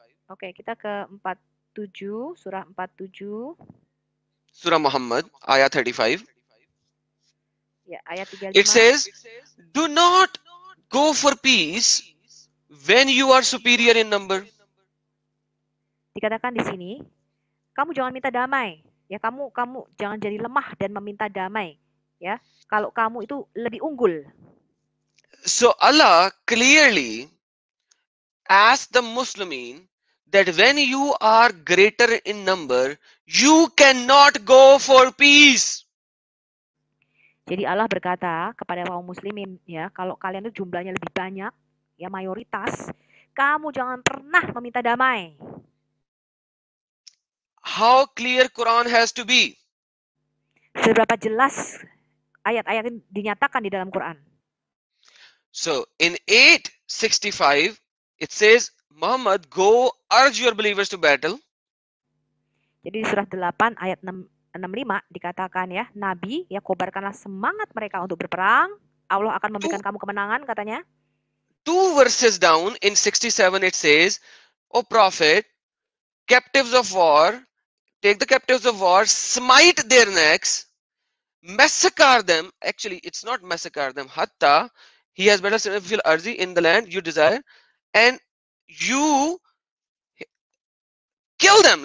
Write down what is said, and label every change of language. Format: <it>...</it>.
<id>Oke, kita ke 47, surah 47. Surah Muhammad, ayah 35. Ya, ayat 35.</id> <en>It says, do not go for peace when you are superior in number.</en> <id>Dikatakan di sini, kamu jangan minta damai. Ya, kamu jangan jadi lemah dan meminta damai. Ya, kalau kamu itu lebih unggul.</id> <en>So Allah clearly asked the Muslimin that when you are greater in number, you cannot go for peace.</en> <id>Jadi Allah berkata kepada kaum muslimin, ya, kalau kalian itu jumlahnya lebih banyak, ya mayoritas, kamu jangan pernah meminta damai.</id> <en>How clear Quran has to be?</en> <id>Seberapa jelas ayat-ayat ini dinyatakan di dalam Quran.</id> <en>So in 865, it says, Muhammad, go urge your believers to battle.</en> <id>Jadi di surah 8 ayat 65 dikatakan ya, Nabi, ya kobarkanlah semangat mereka untuk berperang. Allah akan memberikan kamu kemenangan, katanya.</id> <en>2 verses down in 67 it says, O Prophet, captives of war, take the captives of war, smite their necks, massacre them. Actually, it's not massacre them. Hatta, he has better</en> <ar>fil arzi,</ar> <en>in the land you desire, and you kill them.</en>